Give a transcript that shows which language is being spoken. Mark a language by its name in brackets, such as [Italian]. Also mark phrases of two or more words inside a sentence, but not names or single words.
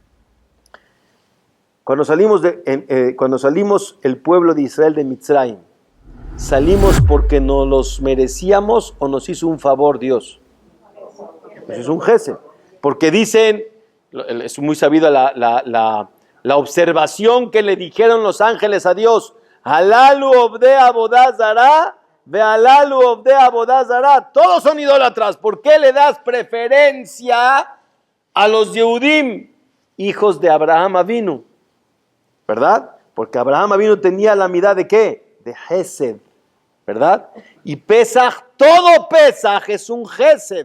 [Spanish] Cuando salimos el pueblo de Israel de Mitzrayim, ¿salimos porque nos los merecíamos o nos hizo un favor Dios? Nos hizo un Gesed. Porque dicen, es muy sabida la observación que le dijeron los ángeles a Dios, [Hebrew] הללו עובדי עבודה זרה והללו עובדי עבודה זרה. [Spanish] Todos son idólatras. ¿Por qué le das preferencia a los Yehudim, hijos de Abraham Avinu? ¿Verdad? Porque Abraham Avinu tenía la mirada de ¿qué? De Gesed, ¿verdad? Y Pesaj, todo Pesaj es un Gesed.